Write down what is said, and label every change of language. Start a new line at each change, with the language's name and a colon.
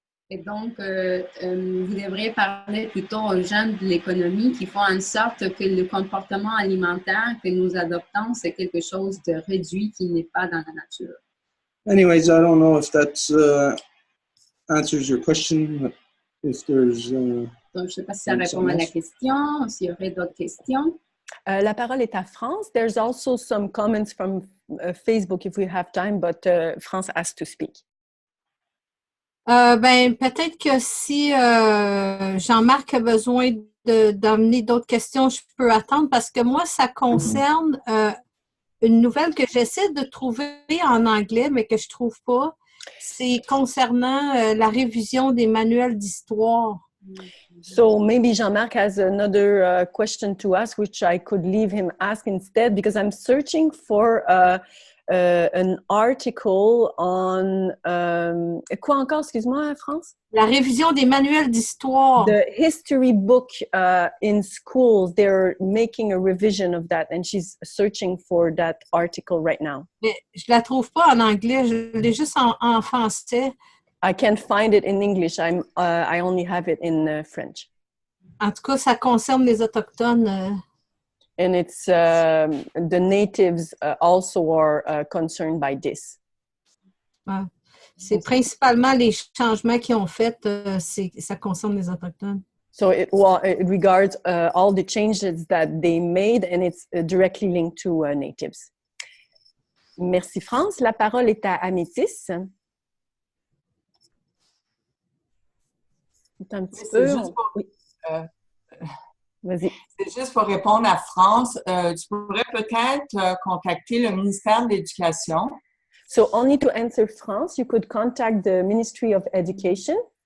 French: Et donc, vous devriez parler plutôt aux gens de l'économie qui font en sorte que le comportement alimentaire que nous adoptons, c'est quelque chose de réduit qui n'est pas dans la nature.
English: Anyways, I don't know if that answers your question. If there's,
French: donc, je ne sais pas si ça répond à la question, s'il y aurait d'autres questions. La parole est à France.
English: There's also some comments from Facebook if we have time, but France has to speak.
French: Ben, peut-être que si Jean-Marc a besoin d'amener d'autres questions, je peux attendre parce que moi, ça concerne une nouvelle que j'essaie de trouver en anglais, mais que je trouve pas. C'est concernant la révision des manuels d'histoire.
English: So maybe Jean-Marc has another question to ask, which I could leave him ask instead, because I'm searching for an article on
French: quoi encore, excuse-moi,
English: France?
French: La révision des manuels d'histoire.
English: The history book in schools, they're making a revision of that, and she's searching for that article right now.
French: Mais je la trouve pas en anglais, je l'ai juste en français.
English: I can't find it in English. I only have it in French.
French: En tout cas, ça concerne les autochtones.
English: And it's the natives also are concerned by this.
French: Ouais. C'est principalement les changements qu'ils ont faits, ça concerne les autochtones.
English: So it regards all the changes that they made, and it's directly linked to natives.
French: Merci France. La parole est à Amétis. Un petit peu. Juste pour, oui. Vas-y. C'est juste pour répondre à France. Tu pourrais peut-être contacter le ministère de l'Éducation.
English: So only to answer France, you could contact the Ministry of Education.